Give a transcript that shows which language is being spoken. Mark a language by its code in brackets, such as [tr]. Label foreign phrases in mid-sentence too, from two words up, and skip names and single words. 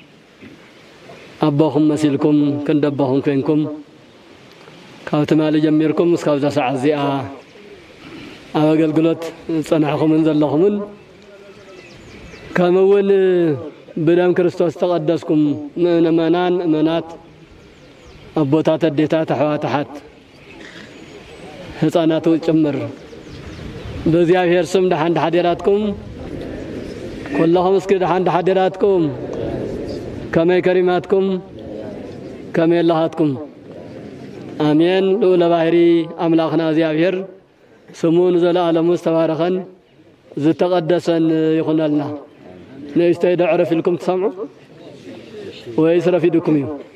[ti] አባኹም መሲልኩም ክንደባኹም ኮይንኩም ካብ ትማሊ ጀሚርኩም እስካብዛ ሰዓት እዚኣ ኣብ ኣገልግሎት ፀናሕኹምን ዘለኹምን ከምውን ብደም ክርስቶስ ተቐደስኩም ምእመናን ምእመናት ኣቦታት ኣዴታት ኣሕዋት ህፃናት ጭምር በእግዚአብሔር ስም ደሓን ሓዴራትኩም ኩላኹም እስኪ ደሓን ሓዴራትኩም ከመይ ከሪማትኩም ከመይ ኣለኻትኩም አሜን። ልዑለ ባሕሪ ኣምላኽና እግዚአብሔር ስሙ ንዘለዓለሙ ዝተባረኸን ዝተቐደሰን ይኹነልና። ንእሽተይ ዶ ዕረፍ ኢልኩም ትሰምዑ ወይስ ረፊድኩም እዩ?